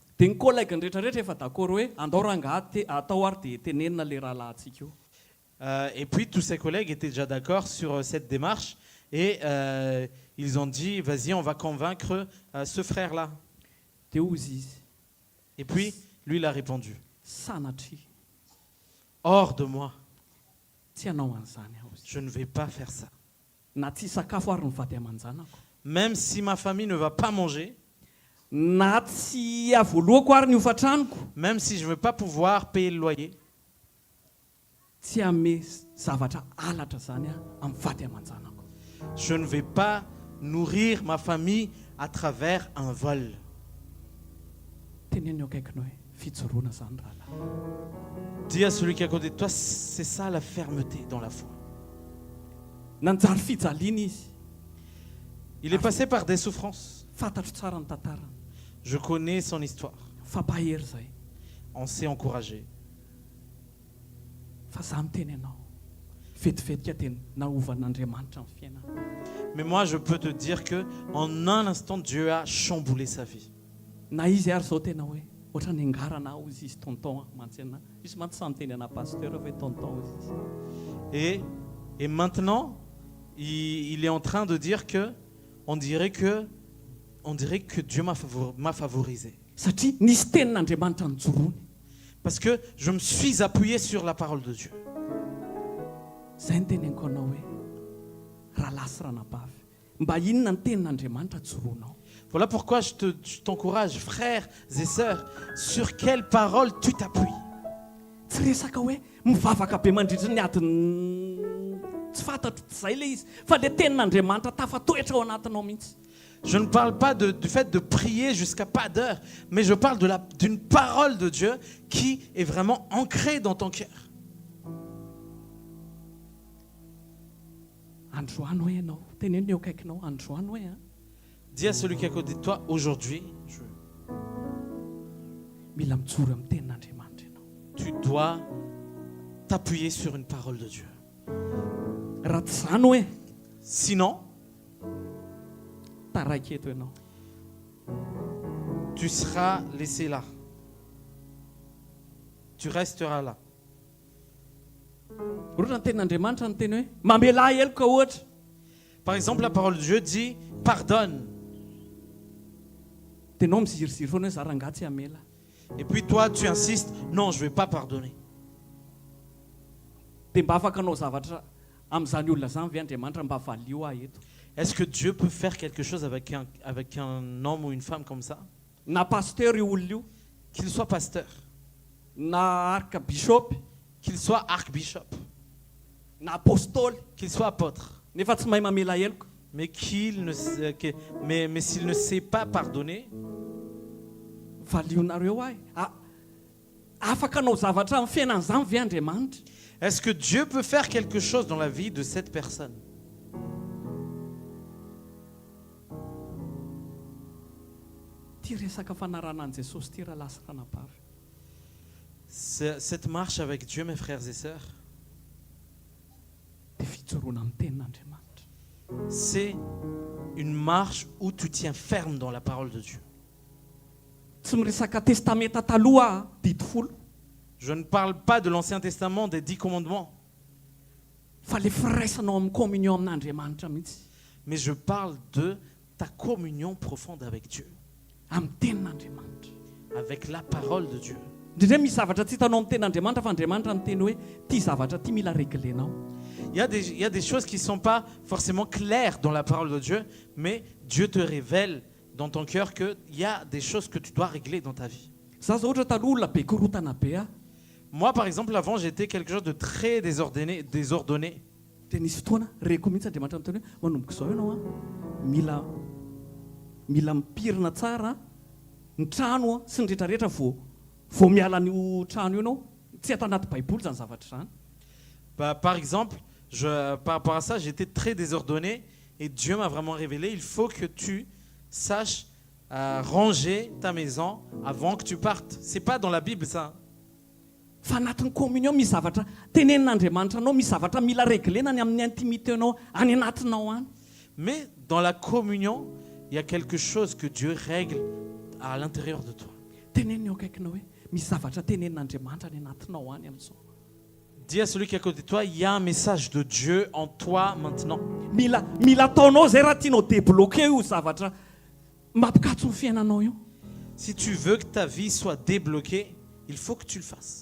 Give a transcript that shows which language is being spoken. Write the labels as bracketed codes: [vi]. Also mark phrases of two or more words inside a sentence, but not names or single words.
[mg] Dia ny collègue ny rehetrarehetra efa d'accord hoe andao rangahy atao ary dia tenenina le rahalahintsika io. [fr] Et puis tous ses collègues étaient déjà d'accord sur cette démarche et ils ont dit, vas-y, on va convaincre ce frère-là. [mg] Dia ozy izy [fr] Et puis lui, il a répondu, [mg] sanatria [fr] hors de moi, [mg] tsy hanao an'izany aho izy. [fr] je ne vais pas faire ça. [mg] Na tsy sakafo ary ny vady aman-janako, [fr] Même si ma famille ne va pas manger, [mg] na tsy avoaloako ary ny ofantranoko, [fr] même si je ne vais pas pouvoir payer le loyer, [mg] tsy ame zavatra alatra zany amin'ny vady aman-janako. [fr] je ne vais pas nourrir ma famille à travers un vol. [mg] Teneno akaikinao hoe fijoroana zany rahalahy. [fr] Dis à celui qui est à côté de toi, c'est ça la fermeté dans la foi. [mg] Nanjary fijaliana izy, [fr] Il est passé par des souffrances. [mg] fantatro tsara ny tantarany, [fr] Je connais son histoire. [mg] fampahery zay. [fr] On s'est encouragé. [mg] Fa za miteny ianao, vetivetika tena naovan'Andriamanitra ny fiainana. [fr] Mais moi, je peux te dire que en un instant, Dieu a chamboulé sa vie. [mg] Na izy ary zao tena hoe ohatra ny angarana ozy izy tonton mantsena. Izy mantsy samy teny ana pasteur hoe tonton ozy izy. [fr] Et maintenant, il est en train de dire que on dirait que Dieu m'a favorisé. [mg] Satria nisy tenin'Andriamanitra nijoroany. [fr] Parce que je me suis appuyé sur la parole de Dieu. [mg] Zay ny teneniko anao hoe rahalahy sy ranabavy, mba inona ny tenin'Andriamanitra joroanao. [fr] Voilà pourquoi je t'encourage, frères et sœurs, sur quelle parole tu t'appuies. [mg] Tsy resaka hoe mivavaka be mandritra ny adiny tsy fantatro zay le izy, fa le tenin'Andriamanitra tafatoetra ao anatinao mihitsy. [fr] Je ne parle pas du fait de prier jusqu'à pas d'heure, mais je parle d'une parole de Dieu qui est vraiment ancrée dans ton cœur. [mg] Androany hoe ianao, teneno eo akaikinao, androany hoe a, [fr] Dis à celui qui est à côté de toi, aujourd'hui, [mg] mila mijoro amin'ny tenin'Andriamanitra ianao. [fr] tu dois t'appuyer sur une parole de Dieu. [mg] Raha tsy zany hoe [fr] Sinon, [mg] taraiky eto ianao. [fr] tu seras laissé là. Tu resteras là. [mg] Ohatra ny tenin'Andriamanitra ny teny hoe mamela heloka ohatra. [fr] Par exemple, la parole de Dieu dit pardonne. [mg] Tenao miziriziry foana hoe za rangahy tsy hamela. [fr] Et puis toi, tu insistes, non, je ne vais pas pardonner. [mg] Dia mba afaka anao zavatra amin'izany olona zany ve Andriamanitra mba valio ahy eto? [fr] Est-ce que Dieu peut faire quelque chose avec un homme ou une femme comme ça? [mg] Na pasteur io olona io, [fr] Qu'il soit pasteur, [mg] na archbishop, [fr] qu'il soit archbishop, [mg] na apôstôly, [fr] qu'il soit apôtre, [mg] nefa tsy mahay mamela heloka. [fr] mais mais s'il ne sait pas pardonner, [mg] Valionareo ahy. Afaka anao zavatra amin'ny fiainan'izany ve Andriamanitra? [fr] est-ce que Dieu peut faire quelque chose dans la vie de cette personne? [mg] Ty resaka fanarana an' Jesosy ty raha lasa ranabavy. [fr] Cette marche avec Dieu, mes frères et sœurs, [mg] Dia fijoroana amin'ny tenin'Andriamanitra. [fr] c'est une marche où tu tiens ferme dans la parole de Dieu. [mg] Tsy miresaka testamenta taloha dito folo, [fr] Je ne parle pas de l'Ancien Testament, des 10 commandements, [mg] fa le firaisanao amin'ny communion amin'Andriamanitra mihitsy, [fr] mais je parle de ta communion profonde avec Dieu, [mg] amin'ny tenin'Andriamanitra. [fr] avec la parole de Dieu. [mg] Indrindra misy zavatra tsy hitanao amin'ny tenin'Andriamanitra fa Andriamanitra ny teny hoe ty zavatra ty mila réglenao. [fr] Il y a des choses qui ne sont pas forcément claires dans la parole de Dieu, mais Dieu te révèle dans ton cœur qu'il y a des choses que tu dois régler dans ta vie. [mg] Za zao ohatra taloha olona be korotana be a, Moi, par exemple, avant, j'étais quelque chose de très désordonné. dia nisy fotoana reko mihitsy Andriamanitra miteny hoe manomboka izao ianao a, mila mipirina tsara ny trano a sy ny rehetrarehetra vao miala n'io trano io ianao. Tsy atao anaty baiboly zany zavatra zany. [fr] Par exemple, par rapport à ça, j'étais très désordonné et Dieu m'a vraiment révélé, il faut que tu saches ranger ta maison avant que tu partes. C'est pas dans la Bible ça. [mg] Fa anatin'ny communion misy zavatra tenenin'Andriamanitra anao, misy zavatra mila réglena ny amin'ny intimité anao any anatinao any. [fr] Mais dans la communion, il y a quelque chose que Dieu règle à l'intérieur de toi. [mg] Teneniny eo akaikinao hoe misy zavatra tenenin'Andriamanitra any anatinao any amin'izao. [fr] Dis à celui qui est à côté de toi, il y a un message de Dieu en toi maintenant. [mg] Mila ataonao zay raha tianao débloquer io zavatra mampikatso ny fiainanao io. [fr] Si tu veux que ta vie soit débloquée, il faut que tu le fasses.